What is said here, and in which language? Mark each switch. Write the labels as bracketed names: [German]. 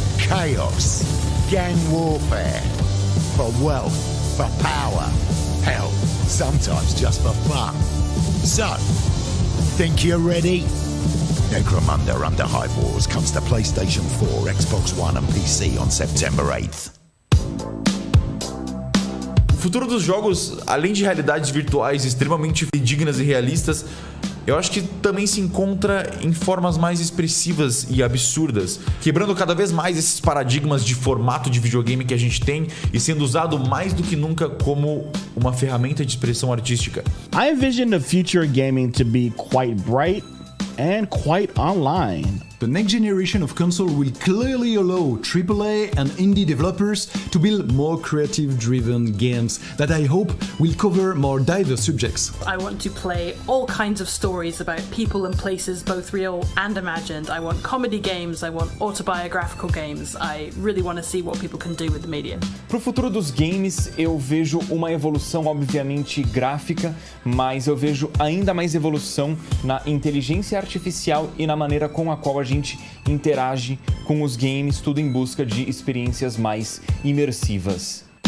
[English] Chaos, gang warfare, for wealth, for power, hell, sometimes just for fun. So, think you're ready? Necromunda Underhive Wars comes to PlayStation 4, Xbox One and PC on September 8th. [Portuguese] O futuro dos jogos, além de realidades virtuais extremamente dignas e realistas, eu acho que também se encontra em formas mais expressivas e absurdas, quebrando cada vez mais esses paradigmas de formato de videogame que a gente tem e sendo usado mais do que nunca como uma ferramenta de expressão artística. [English] I envision the future gaming to be quite bright and quite online. The next generation of console will clearly allow AAA and indie developers to build more creative-driven games that I hope will cover more diverse subjects. I want to play all kinds of stories about people and places, both real and imagined. I want comedy games, I want autobiographical games. I really want to see what people can do with the medium. [Portuguese] Pro futuro dos games, eu vejo uma evolução obviamente gráfica, mas eu vejo ainda mais evolução na inteligência artificial e na maneira com a qual a gente gente interage com os games, tudo em busca de experiências mais imersivas.